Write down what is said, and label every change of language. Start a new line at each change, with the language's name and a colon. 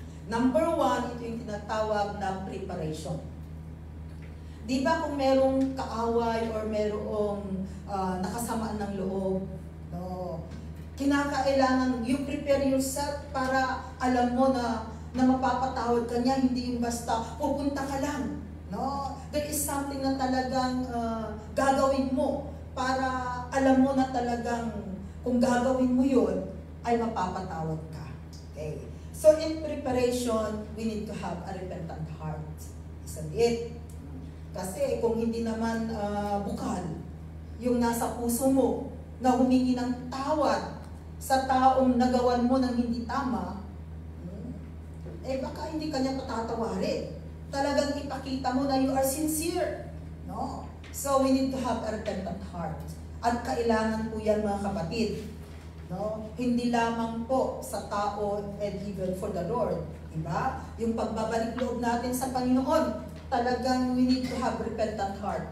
Filipino: Number 1, ito yung tinatawag na preparation. Di ba kung merong kaaway or merong nakasamaan ng loob, no, kinakailangan
English: you prepare yourself
Filipino: para alam mo na mapapatawad ka niya, hindi yung basta pupunta ka lang. No? There is something na talagang gagawin mo para alam mo na talagang kung gagawin mo yun, ay mapapatawad ka. Okay.
English: So in preparation, we need to have a repentant heart. Isn't it?
Filipino: Kasi kung hindi naman bukal, yung nasa puso mo, na humingi ng tawad sa taong nagawan mo ng hindi tama, baka hindi kanya patatawarin. Talagang ipakita mo na
English: you are sincere.
Filipino: No?
English: So we need to have a repentant heart.
Filipino: At kailangan po yan mga kapatid. No? Hindi lamang po sa tao
English: and even for the Lord.
Filipino: Diba? Yung pagbabalik loob natin sa Panginoon, talagang
English: we need to have repentant heart.